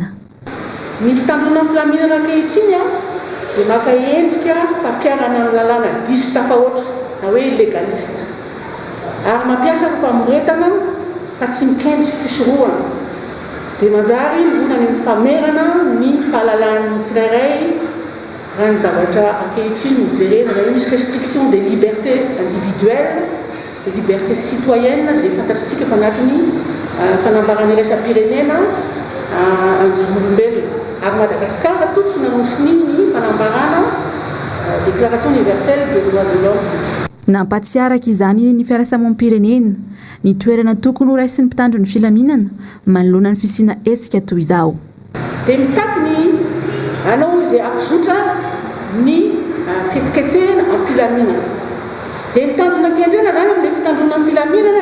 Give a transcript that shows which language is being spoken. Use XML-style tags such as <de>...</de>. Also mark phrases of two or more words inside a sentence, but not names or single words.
<mg>Ny fitandrona ny filaminana ankehitriny dia maka endrika fampiarana ny lalàna diso tafahoatra na hoe legalista ary mampiasa famoretana fa tsy mikendry fisorohana dia manjary vonany mifamerana ny fahalalan'ny tsirairay raha ny zavatra ankehitriny mijerena na hoe misy</mg> <fr>restriction des libertés individuelles des libertés citoyennes</fr> <mg>izay fantatritsika fa anatin'ny fanambarana iraisam-pirenena an'izolombelona ary Madagasikara totsy nanosiny ny fanambarana</mg> <fr>déclaration universelle des droits de l'homme.</fr> <mg>Nampatsiaraka izany ny fiarahamonim-pirenena ny toerana tokony ho raisin'ny mpitandro ny filaminana manoloana ny fisiana hetsika toy izao. Dia mitaky ny anao izay ampizotra ny fihetsiketsehana am-pilaminana dia ny tanjona kendrena zany amin'ilay fitandrona ny filaminana</mg>